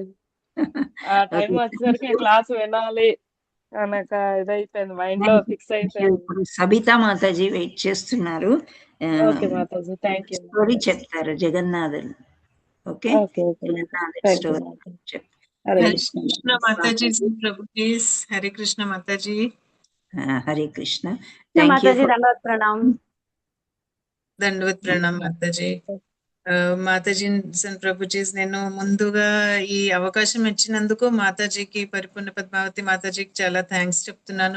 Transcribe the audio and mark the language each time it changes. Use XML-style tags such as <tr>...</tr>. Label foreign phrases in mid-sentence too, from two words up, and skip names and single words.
<te>ఆ టైం వచ్చేసరికి క్లాస్ వినాలి అనక ఇదైపోయింది, మైండ్ లో ఫిక్స్ అయిపోయింది. ఇప్పుడు సబితా మాతాజీ వెయిట్ చేస్తున్నారు. ఓకే మాతాజీ,</te> <en>thank you.</en> <te>స్టోరీ చెప్తారు జగన్నాథుడు. ఓకే, ఓకే ఓకే జగన్నాథుడు</te> <en>thank you</en> <te>స్టోరీ మాతాజీ. చెప్తారు. హరే</te> <hi>हरे</hi> <te>కృష్ణ</te> <hi>कृष्ण माता जी प्रभु जी। हरे कृष्ण माता जी।</hi> <te>హరే కృష్ణ.</te> <en>thank you.</en> <te>మాతాజీ దండవత్ ప్రణామం. దండవత్ ప్రణాం మాతాజీ. మాతాజీ ప్రభుజీ, నేను ముందుగా ఈ అవకాశం ఇచ్చినందుకు మాతాజీకి, పరిపూర్ణ పద్మావతి మాతాజీకి చాలా థ్యాంక్స్ చెప్తున్నాను.</te>